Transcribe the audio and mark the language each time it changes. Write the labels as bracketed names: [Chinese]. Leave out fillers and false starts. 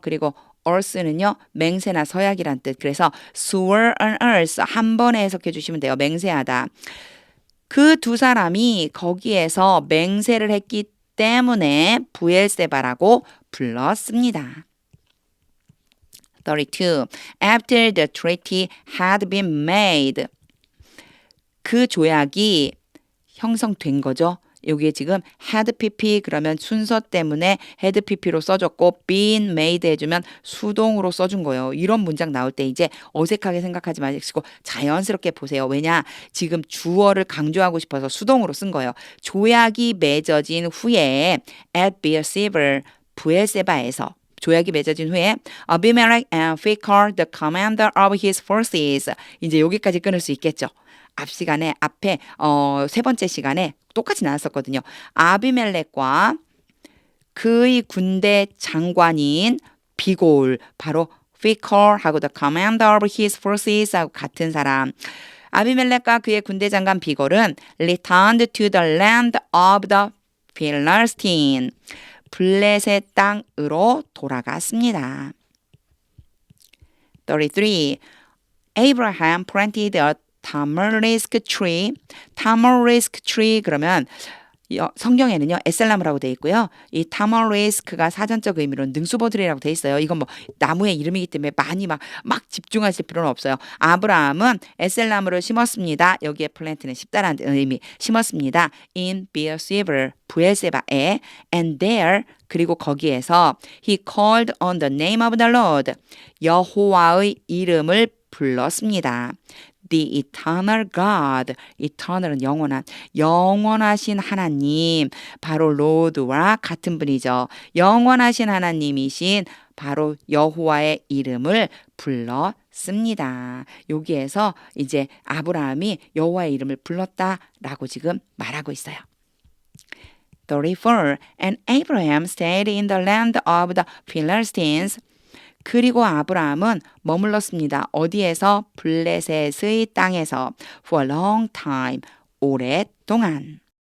[Korean] 그리고 earth는요. 맹세나 서약이란 뜻. 그래서 [English] swore on earth [Korean] 한 번에 해석해 주시면 돼요. 맹세하다. 그 두 사람이 거기에서 맹세를 했기 때문에 부엘세바라고 불렀습니다. 32. [English] After the treaty had been made. [Korean] 그 조약이 형성된 거죠. 여기에 지금 had pp 그러면 순서 때문에 had pp로 써줬고 [English] been made [Korean] 해주면 수동으로 써준 거예요. 이런 문장 나올 때 이제 어색하게 생각하지 마시고 자연스럽게 보세요. 왜냐? 지금 주어를 강조하고 싶어서 수동으로 쓴 거예요. 조약이 맺어진 후에 [English] at Beersheba, [Korean] 부엘세바에서 조약이 맺어진 후에 [English] Abimelech and Phicol, the commander of his forces. [Korean] 이제 여기까지 끊을 수 있겠죠. 앞에 세 번째 시간에 똑같이 나왔었거든요. 아비멜렉과 그의 군대 장관인 비골, 바로 피콜하고 [English] the commander of his forces [Korean] 하고 같은 사람. 아비멜렉과 그의 군대 장관 비골은 [English] returned to the land of the Philistine. [Korean] 블레셋 땅으로 돌아갔습니다. [English] 33. Abraham planted a tamarisk tree. [Korean] tamarisk tree 그러면 성경에는요 에셀나무라고 되어 있고요. 이 tamarisk가 사전적 의미로는 능수보들이라고 되어 있어요. 이건 뭐 나무의 이름이기 때문에 많이 막 집중하실 필요는 없어요. 아브라함은 에셀나무를 심었습니다. 여기에 플랜트는 심다라는 의미 심었습니다. [English] in Beersheba [Korean] 부엘세바에 [English] and there [Korean] 그리고 거기에서 [English] he called on the name of the Lord [Korean] 여호와의 이름을 불렀습니다. [English] The eternal God, [Korean] eternal은 영원하신 하나님, 바로 Lord와 같은 분이죠. 영원하신 하나님이신 바로 여호와의 이름을 불렀습니다. 여기에서 이제 아브라함이 여호와의 이름을 불렀다라고 지금 말하고 있어요. 34. [English] And Abraham stayed in the land of the Philistines. [Korean] 그리고 아브라함은 머물렀습니다. 어디에서? 블레셋의 땅에서 [English] for a long time, [Korean] 오랫동안.